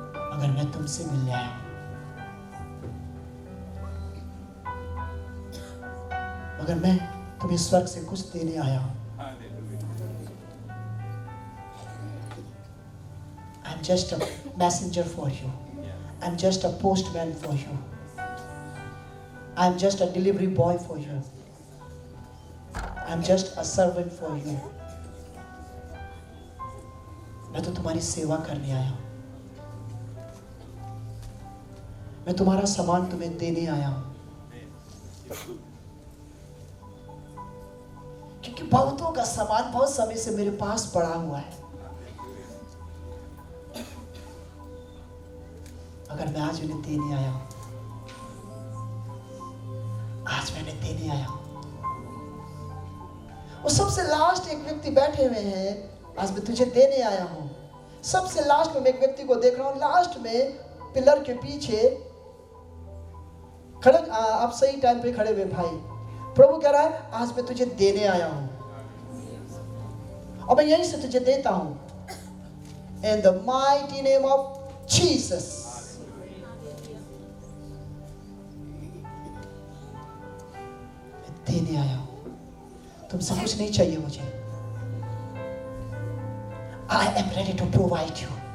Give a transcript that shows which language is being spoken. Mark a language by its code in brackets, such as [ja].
[hi] अगर मैं तुमसे मिलने आया हूं, मगर मैं तुम्हें स्वर्ग से कुछ देने आया हूं। [en] I'm just a messenger for you. I'm just a postman for you. I'm just a delivery boy for you. I'm just a servant for you. [hi] मैं तो तुम्हारी सेवा करने आया हूं। मैं तुम्हारा सामान तुम्हें देने आया हूं, क्योंकि बहुतों का सामान बहुत समय से मेरे पास पड़ा हुआ है। अगर मैं आज उन्हें देने आया हूं, आज मैंने देने आया हूं। वो सबसे लास्ट एक व्यक्ति बैठे हुए हैं, आज मैं तुझे देने आया हूं। सबसे लास्ट में मैं एक व्यक्ति को देख रहा हूं, लास्ट में पिलर के पीछे खड़े। आप सही टाइम पे खड़े हुए भाई। प्रभु कह रहा है आज मैं तुझे देने आया हूं, और मैं यहीं से तुझे देता हूं। [en] In the mighty name of Jesus. [hi] देने आया हूं। तुमसे कुछ नहीं चाहिए मुझे। [en] I am ready to provide you.